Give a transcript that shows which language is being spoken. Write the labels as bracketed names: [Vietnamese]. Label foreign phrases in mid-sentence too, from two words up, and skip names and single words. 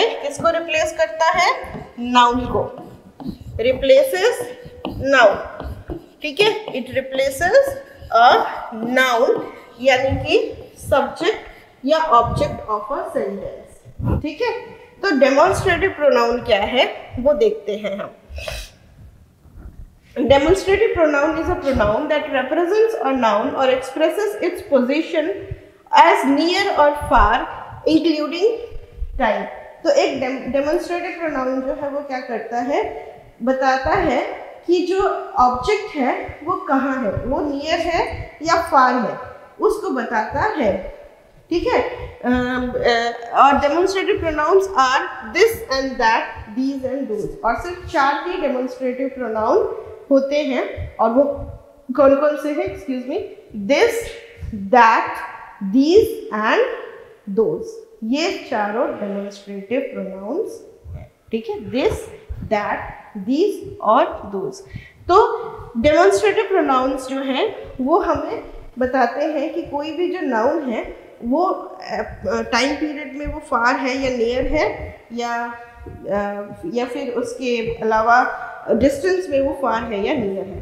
[Hindi] किसको रिप्लेस करता है? नाउन को. [English] replaces noun. [Hindi] ठीक है, [English] it replaces a noun, [Hindi] यानी कि [English] subject या object of a sentence. [Hindi] ठीक है, तो [English] demonstrative pronoun [Hindi] क्या है वो देखते हैं हम. [English] Demonstrative pronoun is a pronoun that represents a noun or expresses its position as near or far, including time. [Hindi] तो एक [English] demonstrative pronoun [Hindi] जो है वो क्या करता है? बताता है कि जो ऑब्जेक्ट है वो कहाँ है, वो नियर है या फार है, उसको बताता है. ठीक है, और [English] demonstrative pronouns are this and that, these and those. [Hindi] और सिर्फ 4 ही [English] demonstrative pronoun [Hindi] होते हैं. और वो कौन कौन से हैं? [English] excuse me. this, that, these and those, [Hindi] ये चारों [English] demonstrative pronouns [Hindi] हैं. ठीक है, [English] this, that, these और those. [Hindi] तो [English] demonstrative pronouns [Hindi] जो हैं वो हमें बताते हैं कि कोई भी जो नाउन है वो [English] time period [Hindi] में वो फार है या नियर है, या फिर उसके अलावा डिस्टेंस में वो फार है या नियर है.